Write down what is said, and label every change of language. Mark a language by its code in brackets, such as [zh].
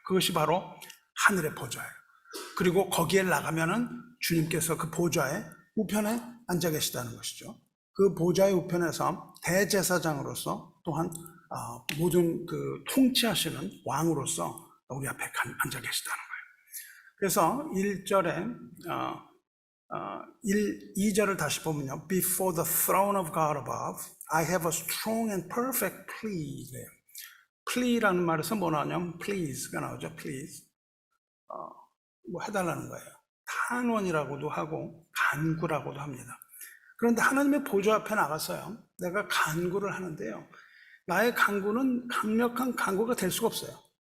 [ko] 그것이 바로 하늘의 보좌예요. 그리고 거기에 나가면은 주님께서 그 보좌의 우편에 앉아 계시다는 것이죠. 그 보좌의 우편에서 대제사장으로서 또한 모든 그 통치하시는 왕으로서 우리 앞에 앉아 계시다는 거예요. 그래서 1절에 2절을 다시 보면요. [en] Before the throne of God above, I have a strong and perfect plea. [ko] plea라는 말에서 뭐 나오냐면 please가 나오죠. please. 뭐 해달라는 거예요. 탄원이라고도 하고 간구라고도 합니다. 그런데 하나님의 보좌 앞에 나가서요. 내가 간구를 하는데요. 나의 간구는 강력한 간구가 될 수가 없어요.